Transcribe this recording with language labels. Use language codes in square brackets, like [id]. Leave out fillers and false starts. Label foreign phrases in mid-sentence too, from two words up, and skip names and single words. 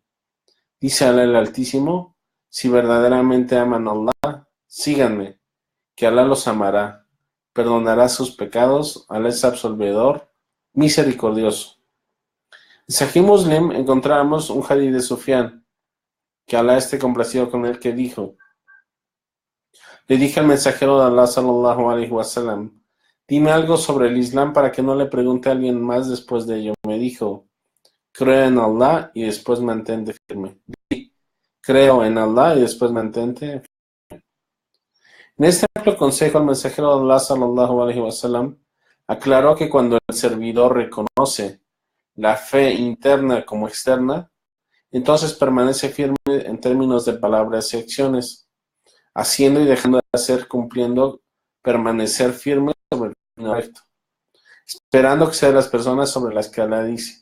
[es] Dice Allah el Altísimo, si verdaderamente aman a Allah, síganme, que Allah los amará, perdonará sus pecados, Allah es absolvedor, misericordioso. En Sahih Muslim encontramos un hadith de Sufyan, que Allah esté complacido con él, que dijo, le dije al mensajero de Allah [ar] صلى الله عليه وسلم, [es] dime algo sobre el Islam para que no le pregunte a alguien más después de ello. Me dijo, creo en Allah y después mantente firme. Creo en Allah y después mantente firme. En este amplio consejo, el mensajero de Allah [ar] صلى الله عليه وسلم [es] aclaró que cuando el servidor reconoce la fe interna como externa, entonces permanece firme en términos de palabras y acciones, haciendo y dejando de hacer, cumpliendo, permanecer firme sobre el camino recto, esperando que sean las personas sobre las que Allah dice.